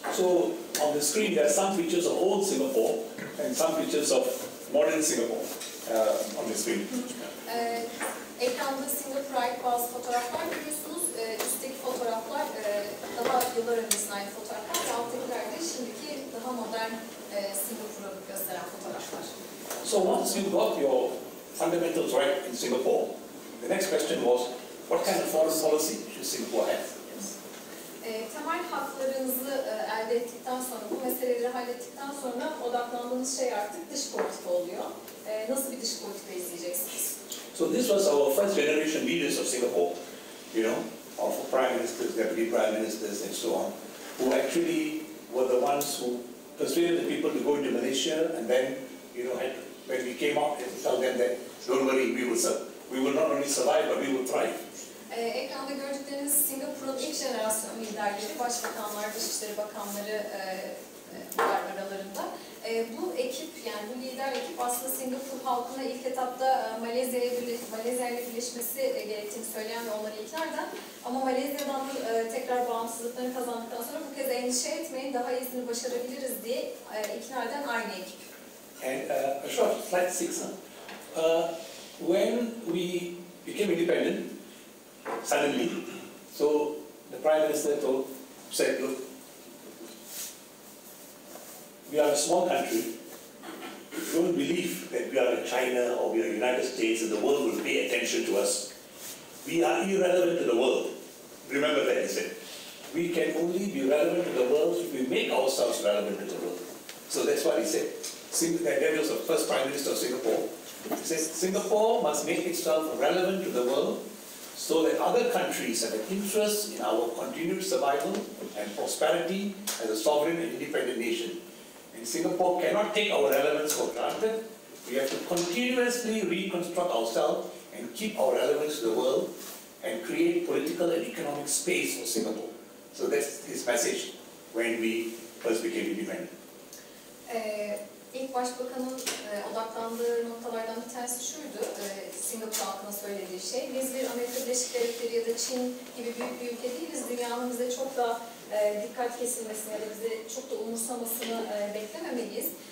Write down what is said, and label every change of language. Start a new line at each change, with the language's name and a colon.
English: So on the screen there are some pictures of old Singapore and some pictures of modern Singapore on the screen.
Turkish: Ekranda Singapur'a ait bazı fotoğraflar görüyorsunuz. Üstteki fotoğraflar daha yıllar öncesine ait fotoğraflar ve alttakiler de şimdiki daha modern Singapur'u gösteren fotoğraflar.
English: So once you got your fundamentals right in Singapore, the next question was, what kind of foreign policy should Singapore have?
Turkish: Temel haklarınızı elde ettikten sonra, bu meseleleri hallettikten sonra odaklandığınız şey artık dış politika oluyor. Nasıl bir dış politika izleyeceksiniz?
English: So this was our first generation leaders of Singapore, of prime ministers, deputy prime ministers and so on, who actually were the ones who persuaded the people to go into Malaysia and then, when we came out and tell them that, don't worry, we will not only survive but we will thrive.
Turkish: Ekranda gördükleriniz Singapur'un ilk jenerasyon liderleri, başbakanlar, dışişleri bakanları var aralarında. Bu ekip, yani bu lider ekip aslında Singapur halkına ilk etapta Malezya ile birleşmesi gerektiğini söyleyen ve onları ikna eden, ama Malezya'dan tekrar bağımsızlıklarını kazandıktan sonra bu kez endişe etmeyin, daha iyisini başarabiliriz diye ikna eden aynı ekip.
English: And a short slide 6. When we became independent, suddenly, so the Prime Minister said, look, we are a small country. Don't believe that we are in China or we are in the United States and the world will pay attention to us. We are irrelevant to the world. Remember that, he said. We can only be relevant to the world if we make ourselves relevant to the world. So that's what he said. That was the first Prime Minister of Singapore. He said, Singapore must make itself relevant to the world so that other countries have an interest in our continued survival and prosperity as a sovereign and independent nation. And Singapore cannot take our relevance for granted. We have to continuously reconstruct ourselves and keep our relevance to the world and create political and economic space for Singapore. So that's his message when we first became independent.
Turkish: İlk başbakanın odaklandığı noktalardan bir tanesi şuydu, Singapur halkına söylediği şey. Biz bir Amerika Birleşik Devletleri ya da Çin gibi büyük bir ülke değiliz. Dünyanın bize çok da dikkat kesilmesini ya da bize çok da umursamasını beklememeliyiz.